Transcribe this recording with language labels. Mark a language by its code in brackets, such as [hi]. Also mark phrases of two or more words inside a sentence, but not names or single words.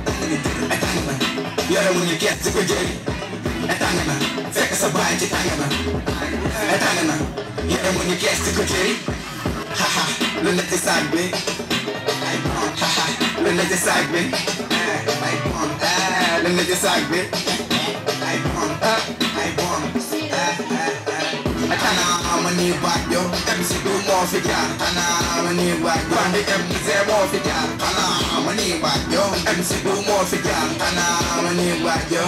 [wo] yore mu ni kees di ko jëri tàng na fekk sa baay ci tàng na yore mu ni kees di ko jëri haha lu ne ci saag bi haha lu ne ci saag bi [en] Let me decide, babe. I want. I'm a new bad yo. MC do more for ya. I'm a new bad yo. And the MC more for ya. I'm a new bad yo. MC do more for ya. I'm a new bad yo.